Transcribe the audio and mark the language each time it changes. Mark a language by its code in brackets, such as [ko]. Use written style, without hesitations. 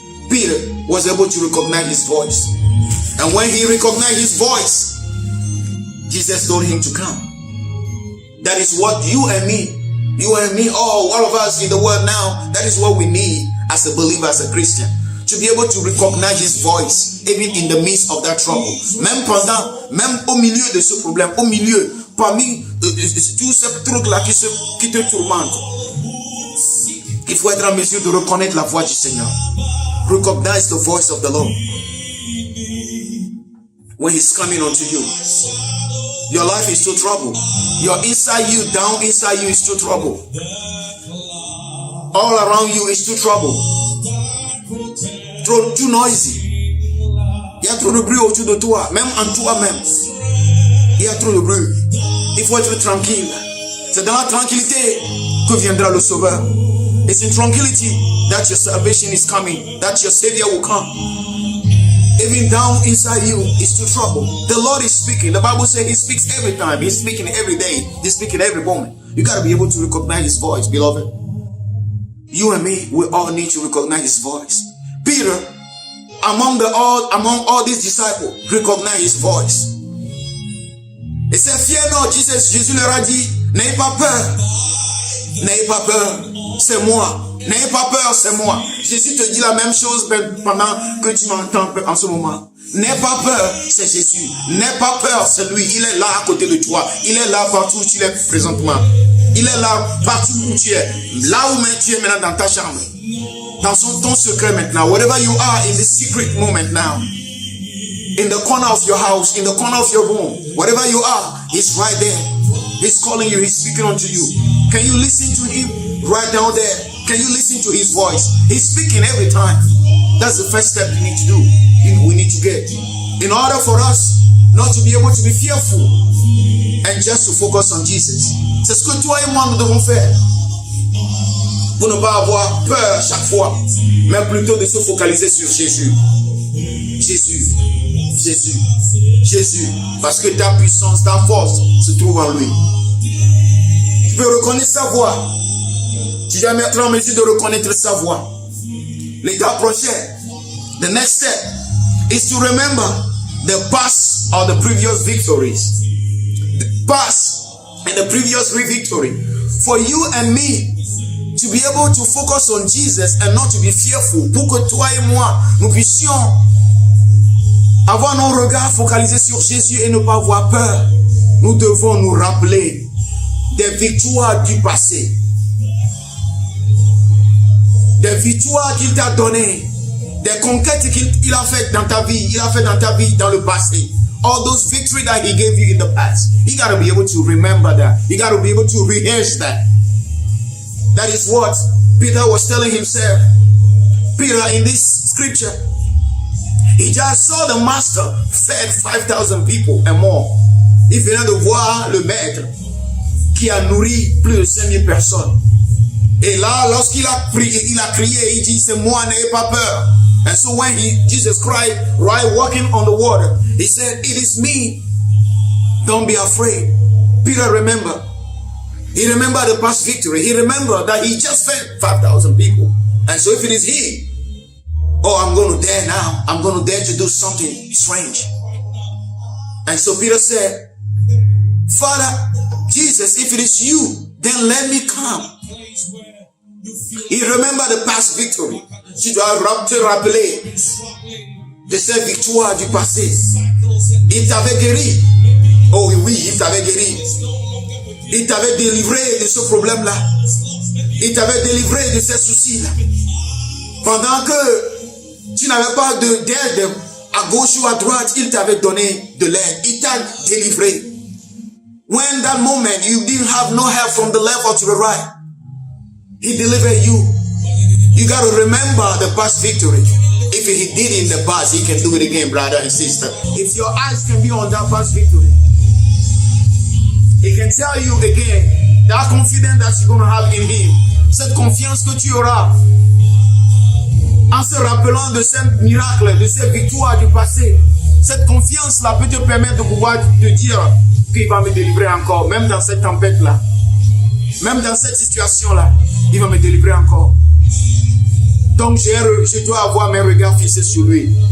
[en] Peter was able to recognize His voice. And when he recognized His voice, Jesus told him to come. That is what you and me, all of us in the world now, that is what we need as a believer, as a Christian. To be able to recognize His voice, even in the midst of that trouble. [fr] Même au milieu de ce problème, au milieu, parmi tous ces trucs-là qui te tourmentent. Il faut être en mesure de reconnaître la voix du Seigneur. [en] Recognize the voice of the Lord. When He's coming unto you. Your life is too trouble. Your inside you, down inside you is too trouble. All around you is too trouble. Too noisy. [fr] Il y a trop de bruit autour de toi, même en toi-même. Il y a trop de bruit. Il faut être tranquille. C'est dans la tranquillité que viendra le Sauveur. [en] It's in tranquility that your salvation is coming, that your Savior will come. Even down inside you is too trouble. The Lord is speaking. The Bible says He speaks every time. He's speaking every day. He's speaking every moment. You got to be able to recognize His voice, beloved. You and me, we all need to recognize His voice. Peter, among all these disciples, recognized His voice. [fr] Et c'est fier, non, Jésus leur a dit, n'ayez pas peur. N'ayez pas peur, c'est moi. N'ayez pas peur, c'est moi. Jésus te dit la même chose pendant que tu m'entends en ce moment. N'aie pas peur, c'est Jésus. N'aie pas peur, c'est lui. Il est là à côté de toi. Il est là partout où tu es présentement. Il est là partout où tu es. Là où tu es maintenant dans ta chambre. Dans ton secret maintenant. [en] Wherever you are in the secret moment now. In the corner of your house, in the corner of your room. Wherever you are, He's right there. He's calling you. He's speaking unto you. Can you listen to Him right down there? Can you listen to His voice? He's speaking every time. That's the first step you need to do. We need to get. In order for us not to be able to be fearful and just to focus on Jesus. [fr] C'est ce que toi et moi nous devons faire. Pour ne pas avoir peur chaque fois, mais plutôt de se focaliser sur Jésus. Jésus. Jésus. Jésus. Parce que ta puissance, ta force se trouve en lui. Tu peux reconnaître sa voix. Tu dois mettre en mesure de reconnaître sa voix. L'étape prochaine, [en] the next step, is to remember the past or the previous victories. The past and the previous victory. For you and me to be able to focus on Jesus and not to be fearful. [fr] Pour que toi et moi, nous puissions avoir nos regards focalisés sur Jésus et ne pas avoir peur. Nous devons nous rappeler des victoires du passé. Des victoires qu'il t'a données, des conquêtes qu'il a faites dans ta vie, il a fait dans ta vie dans le passé. [en] All those victories that He gave you in the past. You got to be able to remember that. You got to be able to rehearse that. That is what Peter was telling himself. Peter, in this scripture, he just saw the master fed 5,000 people and more. [fr] Il venait de voir le maître qui a nourri plus de 5,000 personnes. Et là, lorsqu'il a crié, il dit, c'est moi, n'ayez pas peur. [en] And so when Jesus cried, right, walking on the water, He said, it is me. Don't be afraid. Peter remembered. He remembered the past victory. He remembered that he just fed 5,000 people. And so if it is He, I'm going to dare now. I'm going to dare to do something strange. And so Peter said, Father, Jesus, Jesus, if it is you, then let me come. Il remember the past victory. [fr] Tu dois te rappeler de ces victoires du passé. Il t'avait guéri. Oh oui, il t'avait guéri. Il t'avait délivré de ce problème-là. Il t'avait délivré de ces soucis-là. Pendant que tu n'avais pas d'aide à gauche ou à droite, il t'avait donné de l'aide. Il t'a délivré. [en] When that moment you didn't have no help from the left or to the right, he delivered you. You got to remember the past victory. If he did it in the past, he can do it again, brother and sister. If your eyes can be on that past victory, he can tell you again that confidence that you're going to have in him. [fr] Cette confiance que tu auras en se rappelant de ces miracles, de ces victoires du passé. Cette confiance-là peut te permettre de pouvoir te dire qu'il va me délivrer encore, même dans cette tempête-là. Même dans cette situation-là, il va me délivrer encore. Donc, je dois avoir mes regards fixés sur lui.